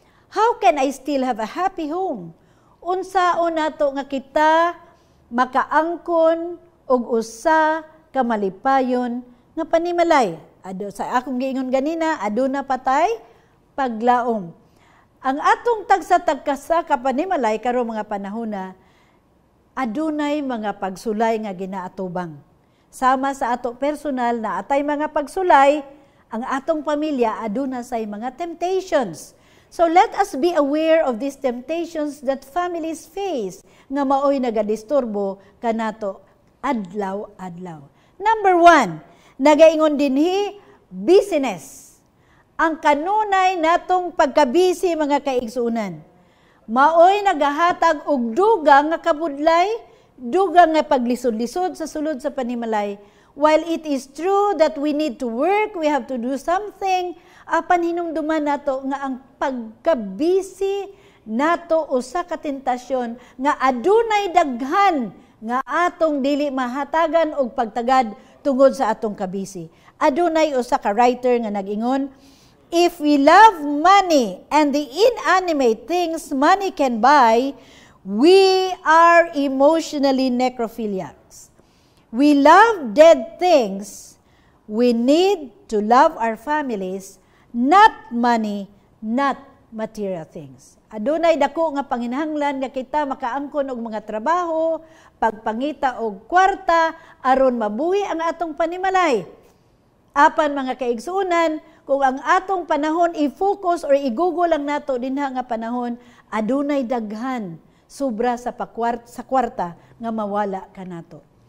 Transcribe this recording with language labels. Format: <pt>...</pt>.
<en>How can I still have a happy home?</en> <ceb>Unsaon nato nga kita makaangkon og usa ka malipayon nga panimalay. Sa akong giingon ganina, aduna patay paglaom. Ang atong tagsa-tagkasa ka panimalay karon mga panahona, adunay mga pagsulay nga ginaatubang. Sama sa ato personal na atay mga pagsulay, ang atong pamilya aduna say mga temptations.</ceb> <en>So let us be aware of these temptations that families face</en> <ceb>nga maoy nagadisturbo kanato adlaw-adlaw. Number 1, nagaingon dinhi business. Ang kanunay natong pagkabisi mga kaigsuunan. Maoy nagahatag og dugang nga kabudlay, dugang nga paglisod-lisod sa sulod sa panimalay.</ceb> <en>While it is true that we need to work, we have to do something,</en> <ceb>apan hinumduman nato nga ang pagkabisi nato usa ka tentasyon nga adunay daghan nga atong dili mahatagan og pagtagad tungod sa atong kabisi. Adunay usa ka writer nga nag-ingon,</ceb> <en>if we love money and the inanimate things money can buy, we are emotionally necrophiliacs. We love dead things. We need to love our families, not money, not material things.</en> <ceb>Adunay dako nga panginahanglan nga kita makaangkon og mga trabaho, pagpangita og kwarta aron mabuhi ang atong panimalay. Apan mga kaigsuonan, kung ang atong panahon i-focus or i-google lang nato dinha nga panahon, adunay daghan sobra sa kwarta nga mawala kanato.</ceb>